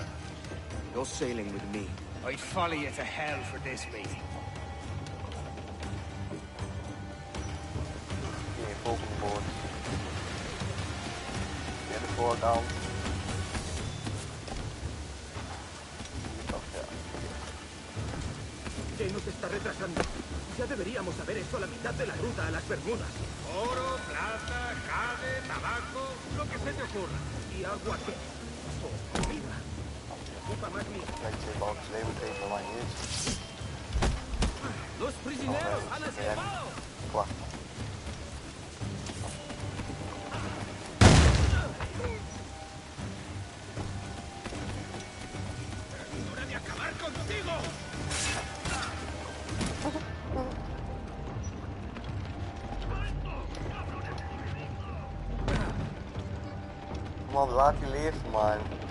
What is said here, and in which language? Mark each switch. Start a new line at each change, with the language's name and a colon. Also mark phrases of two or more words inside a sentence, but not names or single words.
English: You're sailing with me. I'd follow you to hell for this, mate.
Dutch: Okay, volgende boord. Weer de voorkant.
Spanish: ¿Qué nos está retrasando? Ya deberíamos haber hecho la mitad de la ruta a las Bermudas. Oro, plata, jade, tabaco, lo que se te ocurra. ¿Y agua qué? O comida. Ocupa más mi... Los prisioneros han escapado. ¡Hora de acabar contigo!
Dutch: Man, laat die leven, man.